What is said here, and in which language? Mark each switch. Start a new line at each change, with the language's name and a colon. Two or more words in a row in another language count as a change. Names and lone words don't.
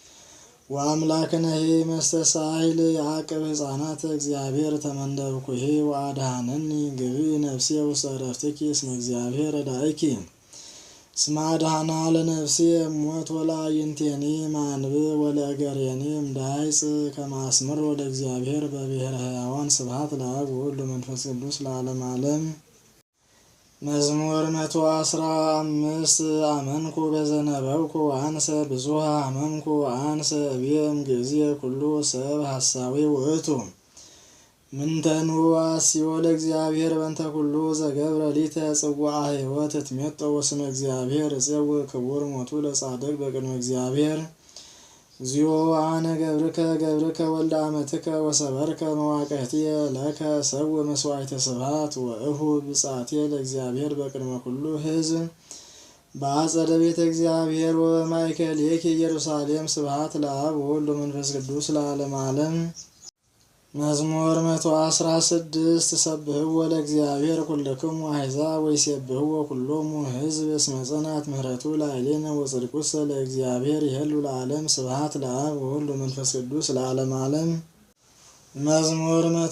Geez: ወአምላክነሂ መስተሳይል ያዕቅብ ሕፃናት እግዚአብሔር ተመንደብኩሂ ወአድኀነኒ ግቢ ነፍሴ ውስተ ዕረፍትኪ እስመ እግዚአብሔር ረዳኢኪ እስመ አድኀና ለነፍሴ እሞት ወለአዕይንቴኒ ማንብብ ወለእገሬኒ እምዳይጽ ከመ አስምር ወደ እግዚአብሔር በብሔረ ሕያዋን ስብሐት ለአብ ወወልድ ወመንፈስ ቅዱስ ለዓለመ ዓለም። መዝሙር 115 አመንኩ በዘነበብኩ አንሰ ብዙኃ አመንኩ አንሰ እቤም ጊዜ ኩሉ ሰብ ሐሳዊ ውእቱ ምንተኑ አስዮ ለእግዚአብሔር በእንተ ኩሉ ዘገብረ ሊተ ጽዋዐ ሕይወት እትሜጦ ወስመ እግዚአብሔር እፄውእ ክቡር ሞቱ ለጻድቅ በቅድመ እግዚአብሔር እግዚኦ አነ ገብርከ ወልደ አመትከ ወሰበርከ መዋቅህትየ ለከ ሰውእ መስዋዕተ ስብሐት ወእሁ ብፅዓትየ ለእግዚአብሔር በቅድመ ኩሉ ሕዝብ በአጸደ ቤተ እግዚአብሔር ወበማእከሌኪ ኢየሩሳሌም ስብሐት ለአብ ወወልድ ወመንፈስ ቅዱስ ለዓለመ ዓለም። መዝሙር 116 ሰብሕዎ ለእግዚአብሔር ኩልክሙ አሕዛብ ወይሴብሕዎ ኩሎሙ ሕዝብ እስመ ጽንዓት ምሕረቱ ላዕሌነ ወጽድቁሰ ለእግዚአብሔር ይሄሉ ለዓለም ስብሐት ለአብ ወወልድ ወመንፈስ ቅዱስ ለዓለመ ዓለም። መዝሙር